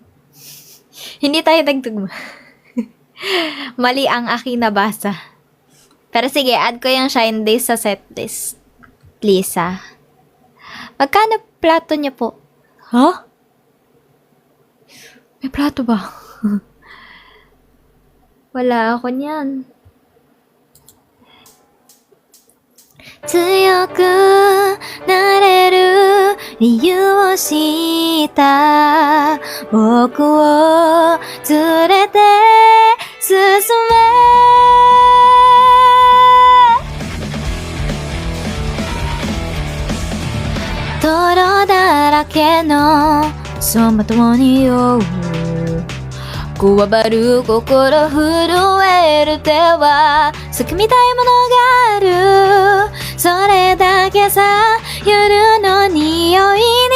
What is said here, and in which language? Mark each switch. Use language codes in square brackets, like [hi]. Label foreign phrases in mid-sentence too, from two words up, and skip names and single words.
[tl] Hindi tayo nagtugma. Mali ang aking nabasa. Pero sige, add ko yung Shine Days sa setlist. Lisa. Magkano plato niya po? Huh? May plato ba? Wala ako niyan. [ja] 強くなれる理由を知った僕を連れて進め泥だらけの走馬灯に酔うこわばる心震える手は救みたいものがあるそれだけさ夜の匂いに